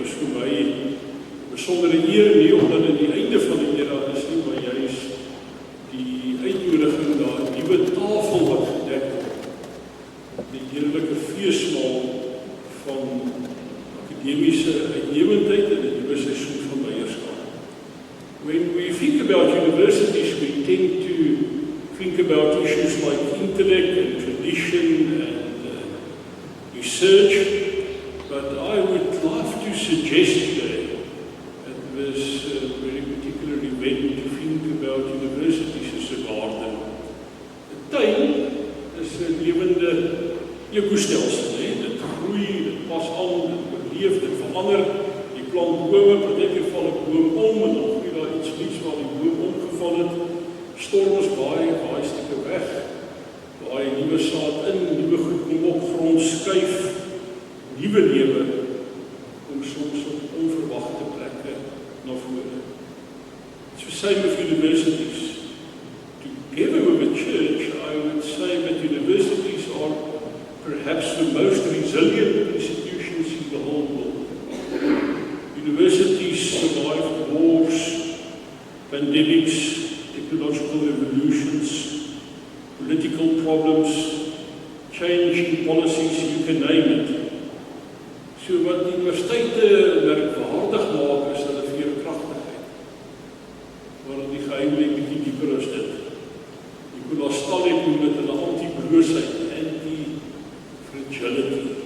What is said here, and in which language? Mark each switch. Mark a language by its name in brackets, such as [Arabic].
[Afrikaans] Is vir my 'n besondere eer nie omdat dit die einde van die era is nie, maar juis die uitnodiging na 'n nuwe tafel wat gedek word. Die heerlike feesmaal van akademiese uitnemendheid en 'n nuwe seisoen van leierskap. [English] When we think about universities, we tend to think about issues like intellect and tradition and research, but I would love to suggest today at this very particular event to think about universities as a garden. [Afrikaans] 'n Tuin is 'n lewende ekostelsel, dit groei, dit pas aan, dit oorleef, dit verander, die plant bome, partykeer val 'n boom om en dan groei daar iets nuuts waar die boom omgeval het, storms baie stukke weg, baie nuwe saad in, nuwe goed kom op, grond skuif, nuwe lewe kom soms op onverwagte plekke na vore. [English] It's the same with universities. Together with the church, I would say that universities are perhaps the most resilient institutions in the whole world. Universities survived wars, pandemics, technological revolutions, political problems, change in policies, you can name it. [Afrikaans] So wat die universiteite merkwaardig maak is hulle veerkragtigheid. Maar die geheim lê bietjie dieper as dit. Nicolas Taleb noem dit hulle anti-broosheid, anti-fragility.